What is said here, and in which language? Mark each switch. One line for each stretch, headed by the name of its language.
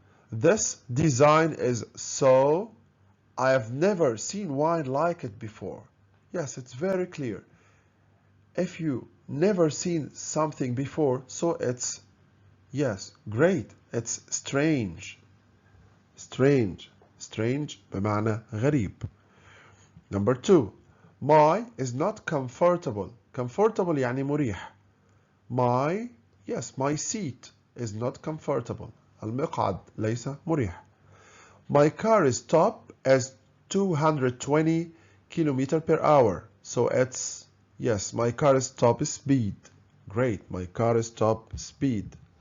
English: This design is so... I have never seen wine like it before. Yes, it's very clear. If you never seen something before, so it's, yes, great. It's strange. Strange. Strange
Arabic: بمعنى غريب.
English: Number 2. My is not comfortable. Comfortable
Arabic: يعني مريح.
English: My, yes, my seat is not comfortable.
Arabic: المقعد ليس مريح.
English: My car's top is 220 kilometers per hour. So it's, yes, my car's top speed. Great, my car's top speed.